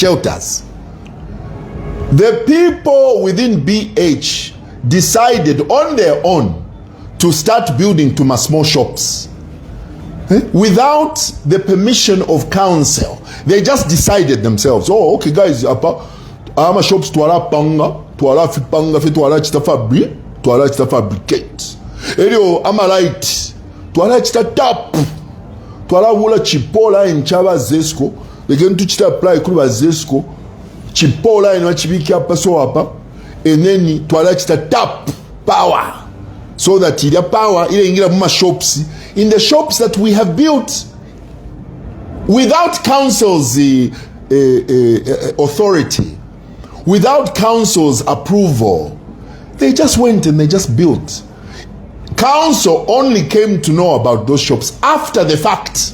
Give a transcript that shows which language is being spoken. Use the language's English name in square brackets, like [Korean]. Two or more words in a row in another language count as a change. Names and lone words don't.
[English] The people within BH decided on their own to start building to small shops without the permission of council. They just decided themselves, oh, okay, guys, [Bemba] ama shops twala panga twala chita fabricate elio ama light twala chita tap twala wula chipola in chaba ZESCO leken tu chita apply kuri ZESCO chipola in wachibiki apa so apa eneni twala chita tap power so that ile power ile ingira muma shops, [English] in the shops that we have built without council's authority, without council's approval. They just went and they just built. Council only came to know about those shops after the fact.